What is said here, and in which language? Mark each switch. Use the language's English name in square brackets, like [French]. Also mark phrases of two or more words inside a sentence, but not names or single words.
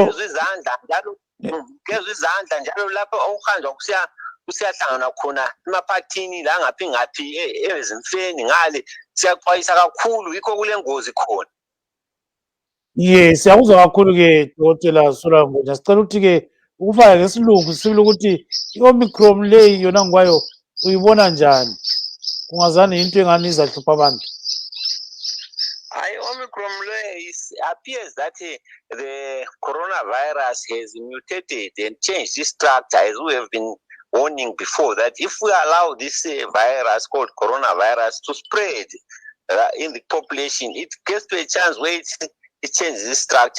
[North Ndebele] Gezwe izandla njalo lapho okuhanjwa kusiyahlangana khona emaphathini la ngaphi ezimfeni ngale siyaxwayisa kakhulu yikho kule ngozi khona. yes, siyakuzwa kakhulu-ke Dr. Solwayo. Sicela ukuthi-ke ukufaka ngesilungu sibile ukuthi i-Omicron le yona ngwayo uyibona njani? Kungazani into engani izahlupha abantu? [English] Omicron appears that the coronavirus has mutated and changed its structure, as we have been warning before, that if we allow this virus called coronavirus to spread in the population, it gets to a chance where it changes its structure.